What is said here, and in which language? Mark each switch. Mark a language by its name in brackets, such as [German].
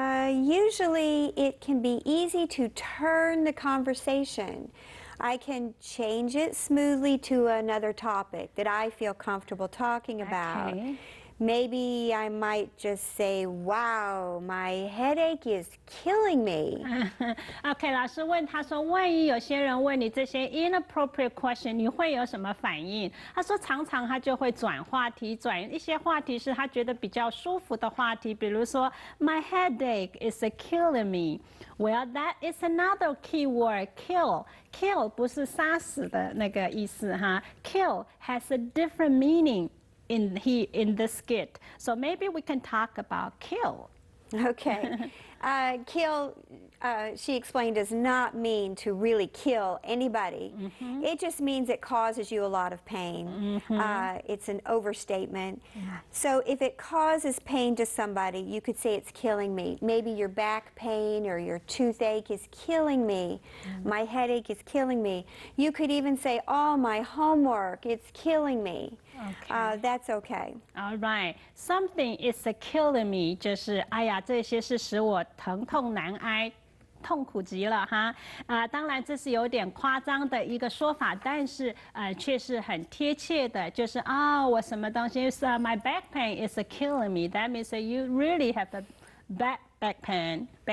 [English] Usually it can be easy to turn the conversation. I can change it smoothly to another topic that I feel comfortable talking about. Okay. Maybe I might just say, wow, my headache is killing me. [Chinese] OK， 老师问他说，万一有些人问你这些 inappropriate question， 你会有什么反应？他说，常常他就会转话题，转一些话题是他觉得比较舒服的话题，比如说 [English] My headache is killing me. Well, that is another key word, kill. Kill [Chinese] 不是杀死的那个意思哈 [English] ，kill has a different meaning in this skit. So maybe we can talk about kill. Okay. Kill, she explained, does not mean to really kill anybody. It just means it causes you a lot of pain. It's an overstatement. So if it causes pain to somebody, you could say it's killing me. Maybe your back pain or your toothache is killing me. My headache is killing me. You could even say, oh, my homework, it's killing me. Okay. That's okay. All right. Something is killing me， [Chinese] 就是哎呀，这些是使我疼痛难挨，痛苦极了哈。当然这是有点夸张的一个说法，但是却是很贴切的，就是我什么东西是 [English] my back pain is killing me. That means that you really have a back pain.